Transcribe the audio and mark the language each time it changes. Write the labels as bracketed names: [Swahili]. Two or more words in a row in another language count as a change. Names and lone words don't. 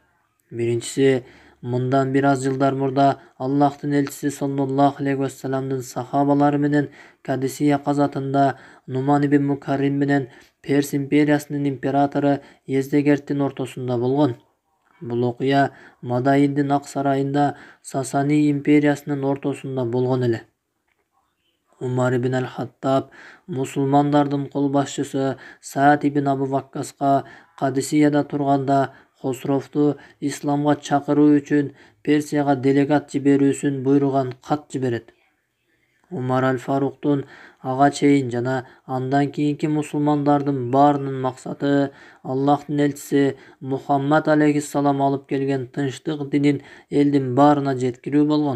[Kyrgyz] Биринчиси, мындан бир аз жылдар мурда Аллахтын элчиси [Arabic] صلى الله عليه وسلم [Kyrgyz] сахабалары менен Кадисия казатында Нуман ибн Мукаррин менен Перс империясынын императору Ездегерттин ортосунда болгон. Бул окуя Мадаиндин ак сарайында Сасани империясынын ортосунда болгон эле. Умар ибн аль-Хаттаб мусулмандардын кол башчысы Саад ибн Абу Ваккаска Кадисияда турганда Хосровду исламга чакыруу үчүн Персияга делегат жиберүүсүн буйруган кат жиберет. Умар аль-Фаруктун ага чейин жана андан кийинки мусулмандардын баарынын максаты Аллахтын элчиси Мухаммад алейхиссалам алып келген тынчтык динин элдин баарына жеткирүү болгон.